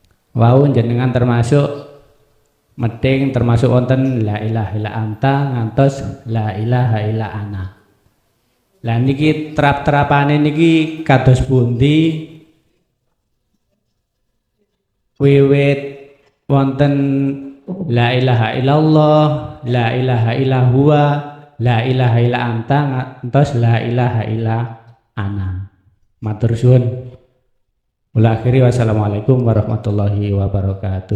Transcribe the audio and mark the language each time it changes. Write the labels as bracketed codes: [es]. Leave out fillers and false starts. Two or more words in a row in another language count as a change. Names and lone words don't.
[jv] wau jenengan termasuk meding termasuk wonten [ar] لا إله إلا أنت [jv] ngantos [ar] لا إله إلا أنا. [jv] Lah niki terap-terapane niki kados pundi? Wiwit wonten [ar] لا إله إلا الله، لا إله إلا هو، لا إله إلا أنت ngantos لا إله إلا أنا. [jv] Matur suwun. Mula akhiri [ar] والسلام عليكم ورحمة الله وبركاته.